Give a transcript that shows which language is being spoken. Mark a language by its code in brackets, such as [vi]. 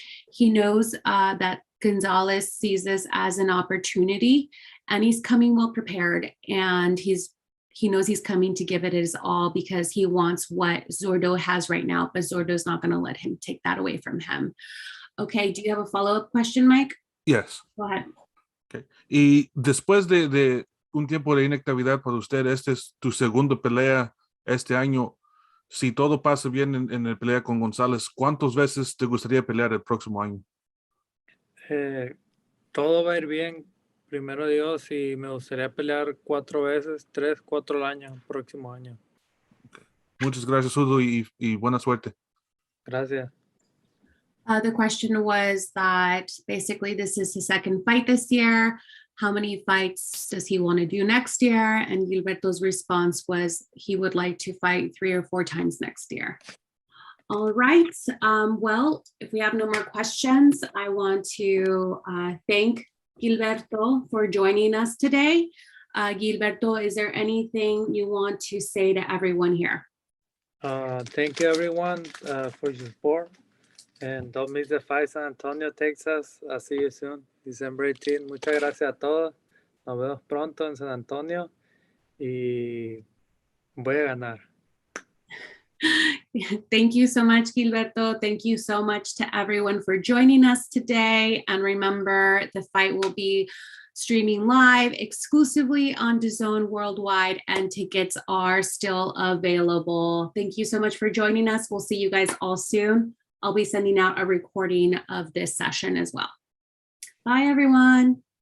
[en] He knows that Gonzalez sees this as an opportunity, and he's coming well prepared, and he knows he's coming to give it his all because he wants what Zurdo has right now, but Zurdo's not going to let him take that away from him. Okay, do you have a follow-up question, Mike? Yes. Go ahead. Okay. [es] Y después de un tiempo de inactividad para usted, este es tu segundo pelea este año. Si todo pasa bien en la pelea con González, ¿cuántas veces te gustaría pelear el próximo año? Todo va a ir bien, primero Dios, y me gustaría pelear 4 veces, 3, 4 al año, próximo año. Muchas gracias, Zurdo, y buena suerte. Gracias. [en] The question was that basically this is his second fight this year. How many fights does he want to do next year? And Gilberto's response was he would like to fight 3 or 4 times next year. All right. Well, if we have no more questions, I want to thank Gilberto for joining us today. Gilberto, is there anything you want to say to everyone here? Thank you, everyone, for your support. And don't miss the fight, San Antonio, Texas. I'll see you soon, December 18. [es] Muchas gracias a todos. Nos vemos pronto en San Antonio y voy a ganar. [en] Thank you so much, Gilberto. Thank you so much to everyone for joining us today. And remember, the fight will be streaming live exclusively on DAZN worldwide, and tickets are still available. Thank you so much for joining us. We'll see you guys all soon. I'll be sending out a recording of this session as well. Bye, everyone.